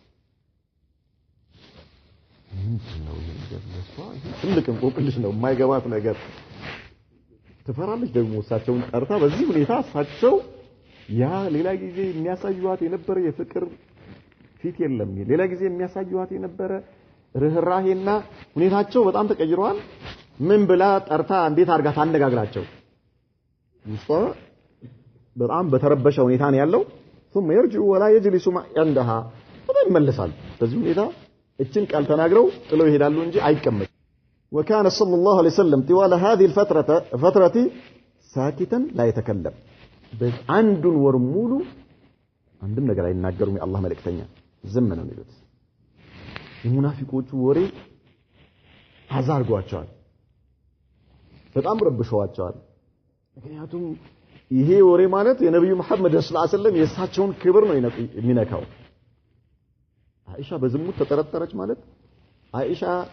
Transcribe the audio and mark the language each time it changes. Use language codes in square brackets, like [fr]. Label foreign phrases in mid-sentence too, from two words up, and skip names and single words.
[am] ምንድነው ይሄ ነገር ትልቅ እንቆቅልሽ ነው የማይገባት ነገር ትፈራለች ደግሞ እሳቸውን ጠርታ በዚህ ሁኔታ እሳቸው ያ ሌላ ጊዜ የሚያሳዩዋት የነበረ የፍቅር ፊት የለም ሌላ ጊዜ የሚያሳዩዋት የነበረ ርህራሄና ሁኔታቸው በጣም ተቀይሯል ምን ብላ ጠርታ እንዴት አርጋ ታነጋግራቸው ውስጧ በጣም በተረበሸ ሁኔታ ነው ያለው ثم [ar] يرجع ولا يجلس عندها [am] ይመለሳል በዚህ ሁኔታ እችን ቃል ተናግረው ጥለው ይሄዳሉ እንጂ አይቀመጥ [ar] وكان صلى الله عليه وسلم طوال هذه الفترة ساكتا لا يتكلم [am] በአንዱን ወር ሙሉ አንድም ነገር አይናገሩም የአላህ መልእክተኛ ዝም ነው የሚሉት የሙናፊቆቹ ወሬ አዛርጓቸዋል በጣም ረብሸዋቸዋል ምክንያቱም ይሄ ወሬ ማለት የነብዩ መሐመድ [ar] صلى الله عليه وسلم [am] የሳቸውን ክብር ነው የሚነካው አይሻ በዝሙት ተጠረጠረች ማለት አይሻ